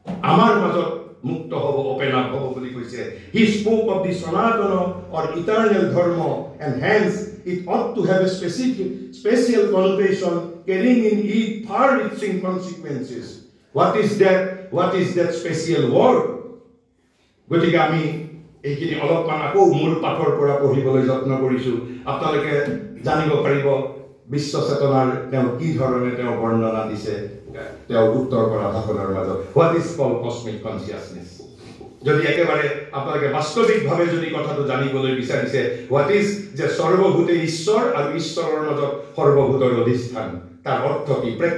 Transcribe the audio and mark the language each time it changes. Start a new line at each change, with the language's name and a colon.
Assamese: আমাৰ মাজত মুক্ত হ'ব,
English: open up
Assamese: হ'ব বুলি কৈছে.
English: He spoke of the Sanatana or eternal dharma, and hence it ought to have a special connotation carrying in it far-reaching consequences. What is that special word?
Assamese: গতিকে আমি এইখিনি অলপমান আকৌ মূল পাঠৰ পৰা পঢ়িবলৈ যত্ন কৰিছো. আপোনালোকে জানিব পাৰিব বিশ্ব চেতনাৰ তেওঁ কি ধৰণে তেওঁ বৰ্ণনা দিছে তেওঁ উত্তৰ পৰা ভাষণৰ মাজত.
English: What is called cosmic consciousness?
Assamese: যদি একেবাৰে আপোনালোকে বাস্তৱিকভাৱে যদি কথাটো জানিবলৈ বিচাৰিছে,
English: what is
Assamese: যে সৰ্বভূতে ঈশ্বৰ আৰু ঈশ্বৰৰ মাজত সৰ্বভূতৰ অধিষ্ঠান, তাৰ অৰ্থ কি?